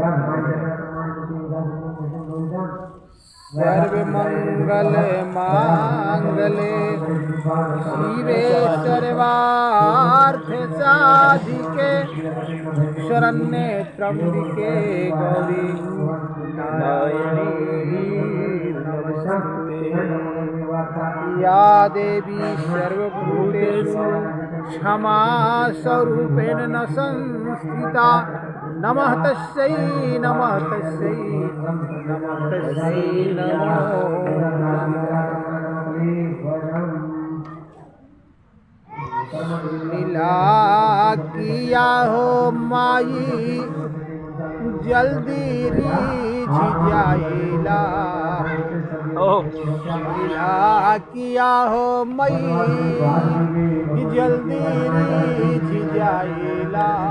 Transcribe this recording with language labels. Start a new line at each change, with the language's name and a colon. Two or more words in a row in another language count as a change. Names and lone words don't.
Sanskrit: सर्वमंगल मांगले शिवे सर्वार्थ साधिके शरण्ये त्र्यंबिके गौरी नारायणी नमोस्तुते। या देवी सर्वभूतेषु क्षमा स्वरूपेण न संस्थिता नमः तस्यै नमः तस्यै नमः तस्यै नमो
Bhojpuri: लीला किया हो माई जल्दी रीझ जाइला। लीला किया हो मई जल्दी रीझ जाइला।